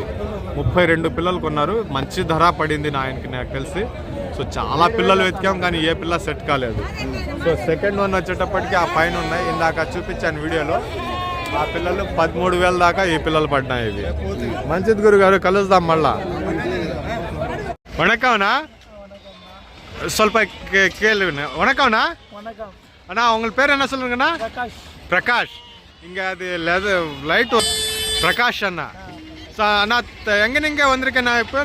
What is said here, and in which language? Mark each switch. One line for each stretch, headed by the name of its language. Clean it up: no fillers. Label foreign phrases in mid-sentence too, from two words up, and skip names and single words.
Telugu: 32 పిల్లలు కొన్నారు. మంచి ధర పడింది ఆయనకి నాకు తెలిసి. సో చాలా పిల్లలు వెతికాం కానీ ఏ పిల్ల సెట్ కాలేదు. సో
English: second one
Telugu: వచ్చేటప్పటికి ఆ పైన ఉన్నాయి, ఇందాక చూపించాను వీడియోలో. ఆ పిల్లలు 13,000 దాకా ఈ పిల్లలు పడినాయి. ఇవి మంచిది గురుగారు, కలుద్దాం మళ్ళా.
Tamil: வணக்கம்ண்ணா, ಸ್ವಲ್ಪ கேள்வி. வணக்கம்ண்ணா. அண்ணா உங்கள் பேர் என்ன சொல்லுங்கண்ணா? பிரகாஷ். இங்கே அது லைட் பிரகாஷ் அண்ணா. அண்ணா எங்கே நீங்கள் வந்திருக்கேண்ணா? இப்போ